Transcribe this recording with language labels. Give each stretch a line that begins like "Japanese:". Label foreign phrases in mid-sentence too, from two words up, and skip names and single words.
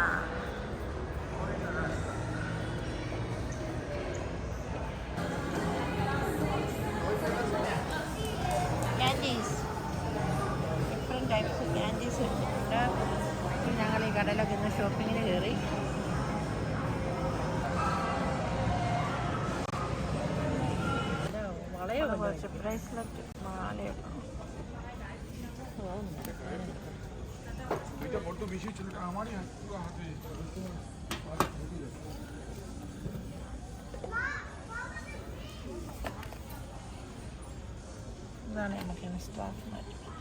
Malayalam: ക്യാൻഡീസ്,
English: different types
Malayalam: ക്യാൻഡീസ് ഉണ്ട്. ഞങ്ങൾ ഈ കടയിലൊക്കെ ഇന്ന് ഷോപ്പിങ്ങിന് കയറി. കുറച്ച് ബ്രേസ്ലെറ്റ്, മാലയൊക്കെ.
Bangla: এটা বড্ড বেশি ছিল, এটা আমারই পুরো হাতে।
Malayalam: ഇതാണ് നമുക്ക് സ്റ്റാഫ് മാറ്റി.